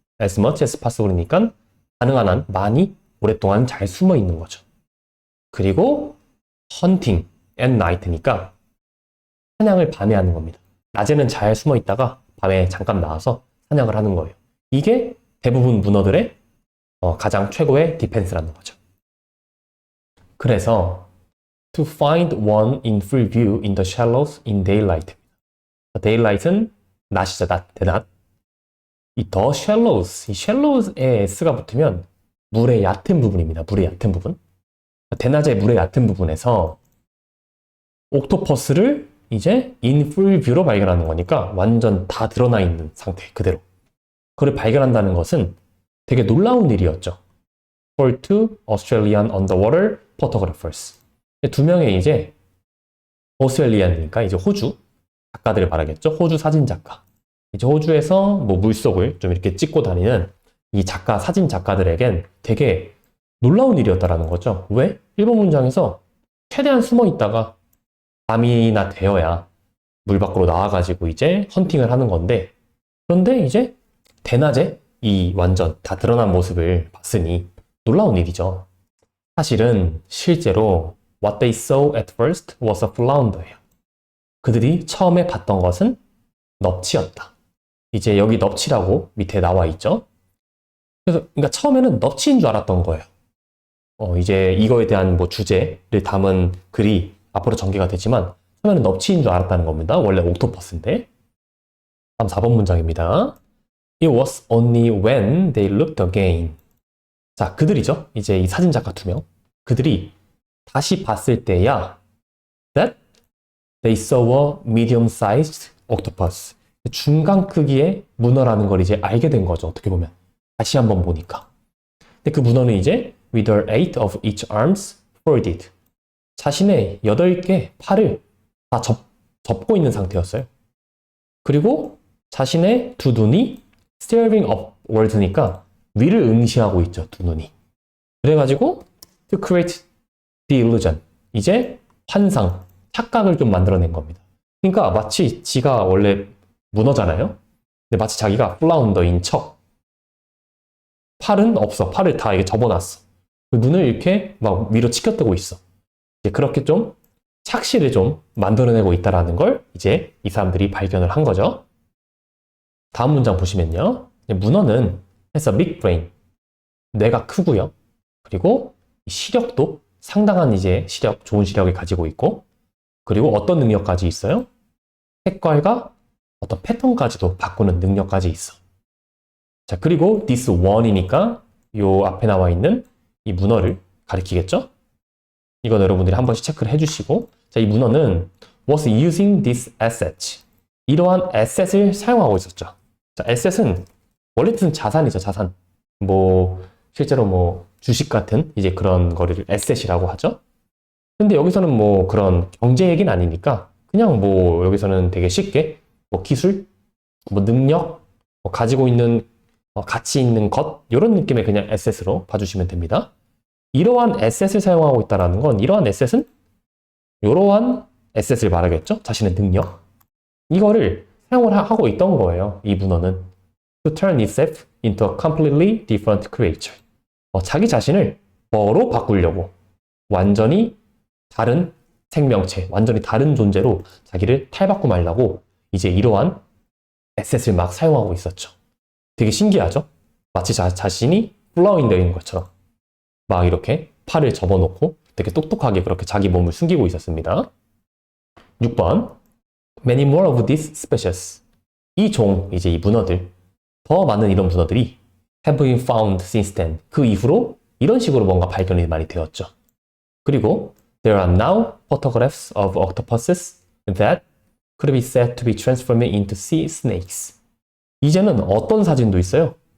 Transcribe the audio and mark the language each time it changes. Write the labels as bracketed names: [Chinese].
[English] as much as possible [Korean] 니까 가능한 한 많이 오랫동안 잘 숨어 있는 거죠. 그리고 [English] hunting at night [Korean] 니까 사냥을 밤에 하는 겁니다. 낮에는 잘 숨어 있다가 밤에 잠깐 나와서 사냥을 하는 거예요. 이게 대부분 문어들의 가장 최고의 디펜스라는 거죠. 그래서 [English] to find one in full view in the shallows in daylight. [Korean] daylight은 낮이죠, 낮, 대낮. 이 the shallows, 이 shallows에 s가 붙으면 물의 얕은 부분입니다. 물의 얕은 부분. 대낮에 물의 얕은 부분에서 옥토퍼스를 이제 in full view로 발견하는 거니까 완전 다 드러나 있는 상태 그대로. 그걸 발견한다는 것은 되게 놀라운 일이었죠. [English] For two Australian underwater photographers. [Korean] 두 명의 이제 오스트레일리안이니까 이제 호주 작가들을 말하겠죠. 호주 사진 작가. 이제 호주에서 뭐 물속을 좀 이렇게 찍고 다니는 이 작가, 사진 작가들에겐 되게 놀라운 일이었다라는 거죠. 왜? 1번 문장에서 최대한 숨어 있다가 밤이나 되어야 물 밖으로 나와가지고 이제 헌팅을 하는 건데, 그런데 이제 대낮에 이 완전 다 드러난 모습을 봤으니 놀라운 일이죠. 사실은 실제로 [English] what they saw at first was a flounder예요. [Korean] 그들이 처음에 봤던 것은 넙치였다. 이제 여기 넙치라고 밑에 나와 있죠. 그래서 그러니까 처음에는 넙치인 줄 알았던 거예요. 이제 이거에 대한 뭐 주제를 담은 글이 앞으로 전개가 되지만 처음에는 넙치인 줄 알았다는 겁니다. 원래 옥토퍼스인데. 다음 4번 문장입니다. [English] It was only when they looked again. [Korean] 자, 그들이죠. 이제 이 사진작가 2명. 그들이 다시 봤을 때야 [English] that they saw a medium-sized octopus. [Korean] 중간 크기의 문어라는 걸 이제 알게 된 거죠. 어떻게 보면. 다시 한번 보니까. 근데 그 문어는 이제 [English] with their 8 of each arms folded. [Korean] 자신의 8개 팔을 다 접고 있는 상태였어요. 그리고 자신의 두 눈이 [English] staring upward [Korean] 니까 위를 응시하고 있죠. 두 눈이. [English] 그래가지고 to create the illusion. [Korean] 이제 환상, 착각을 좀 만들어낸 겁니다. 그러니까 마치 지가 원래 문어잖아요. 근데 마치 자기가 플라운더인 척. 팔은 없어. 팔을 다 이게 접어놨어. 그 눈을 이렇게 막 위로 치켜뜨고 있어. 이제 그렇게 좀 착시를 좀 만들어내고 있다라는 걸 이제 이 사람들이 발견을 한 거죠. 다음 문장 보시면요. 문어는 [English] has a big brain. [Korean] 뇌가 크고요. 그리고 시력도 상당한 이제 시력, 좋은 시력을 가지고 있고, 그리고 어떤 능력까지 있어요? 색깔과 어떤 패턴까지도 바꾸는 능력까지 있어. 자, 그리고 [English] this one [Korean] 이니까 요 앞에 나와 있는 이 문어를 가리키겠죠? 이건 여러분들이 한 번씩 체크를 해주시고, 자, 이 문어는 [English] was using this asset. [Korean] 이러한 asset을 사용하고 있었죠. 자, asset은 원래 뜻은 자산이죠, 자산. 뭐 실제로 뭐 주식 같은 이제 그런 거를 asset이라고 하죠. 근데 여기서는 뭐 그런 경제 얘기는 아니니까 그냥 뭐 여기서는 되게 쉽게 뭐 기술, 뭐 능력, 뭐 가지고 있는 가치 있는 것 이런 느낌의 그냥 asset으로 봐주시면 됩니다. 이러한 asset을 사용하고 있다는 건 이러한 asset은 이러한 asset을 말하겠죠. 자신의 능력. 이거를 사용을 하고 있던 거예요. 이 문어는. [English] To turn itself into a completely different creature. [Korean] 자기 자신을 뭐로 바꾸려고 완전히 다른 생명체, 완전히 다른 존재로 자기를 탈바꿈하려고 이제 이러한 에셋을 막 사용하고 있었죠. 되게 신기하죠? 마치 자신이 플라운더인 것처럼 막 이렇게 팔을 접어놓고 되게 똑똑하게 그렇게 자기 몸을 숨기고 있었습니다. [English] 6번 Many more of these species. [Korean] 이 종, 이제 이 문어들, 더 많은 이런 문어들이 [English] have been found since then. [Korean] 그 이후로 이런 식으로 뭔가 발견이 많이 되었죠. 그리고 [English] there are now photographs of octopuses that could be said to be transforming into sea snakes. [Korean] 이제는 어떤 사진도 있어요?